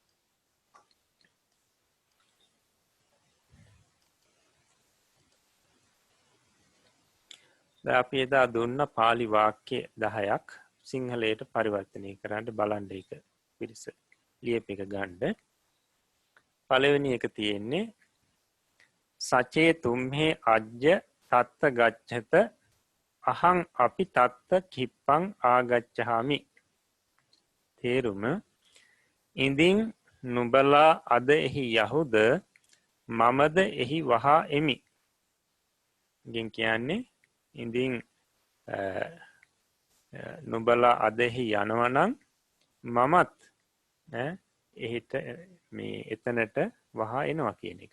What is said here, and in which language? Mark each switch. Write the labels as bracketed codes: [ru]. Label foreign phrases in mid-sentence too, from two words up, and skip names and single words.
[si] දැන් අපි එදා දුන්න පාලි වාක්‍ය 10ක් සිංහලයට පරිවර්තනය කරන්න බලන්න එක පිරිස ලියප එක ගන්න. පළවෙනි එක තියෙන්නේ [pi] සචේ තුම්හේ අජ්ජ තත්ත ගච්ඡත අහං අපි තත්ත කිප්පං ආගච්ඡාමි. [si] තේරුම ඉඳින් නුඹලා අද එහි යහුද මමද එහි වහා එමි. ඉතින් කියන්නේ ඉඳින් නුඹලා අද එහි යනවනම් මමත් එහිට මේ එතනට වහා එනවා කියන එක.